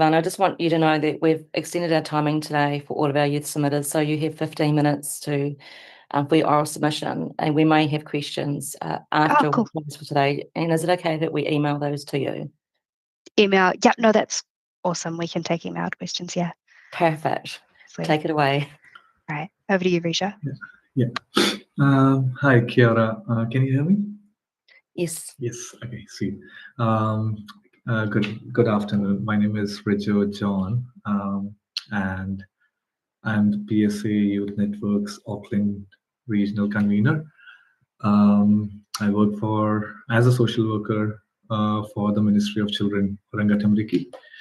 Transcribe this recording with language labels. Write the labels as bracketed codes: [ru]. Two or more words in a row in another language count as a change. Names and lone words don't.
[en] I just want you to know that we've extended our timing today for all of our youth submitters, so you have 15 minutes to for your oral submission, and we may have questions after cool. for today. And is it okay that we email those to you? Email, yeah, no, that's awesome. We can take emailed questions, yeah. Perfect. Sweet. Take it away. All right, over to you, Risha. Yeah. Hi, [mi] Kia ora. [en] Can you hear me? Yes. Yes. Okay. See. Good afternoon. My name is Richard John, and I'm the PSA Youth Network's Auckland Regional Convener. I work as a social worker for the Ministry of Children, Rangatamriki.